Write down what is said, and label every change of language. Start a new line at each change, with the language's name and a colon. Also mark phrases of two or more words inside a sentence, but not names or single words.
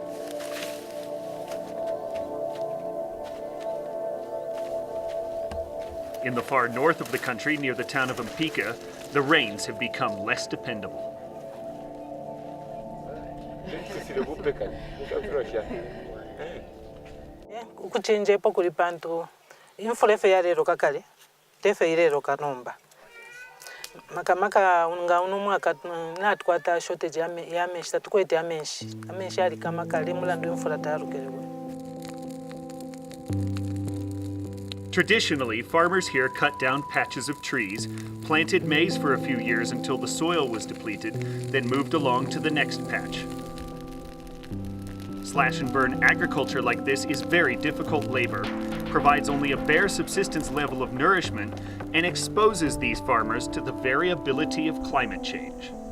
English: In the far north of the country, near the town of Mpika, the rains have become less dependable.
Bemba: Kuchinjepo kuli pantu imfula efe yalero kakale tefe ilero kanomba makamaka unga uno mwaka natkwata shortage ya meshi tukwete amenshi ali kama kale mulando imfula tarukelewe.
English: Traditionally, farmers here cut down patches of trees, planted maize for a few years until the soil was depleted, then moved along to the next patch. Slash and burn agriculture like this is very difficult labor, provides only a bare subsistence level of nourishment, and exposes these farmers to the variability of climate change.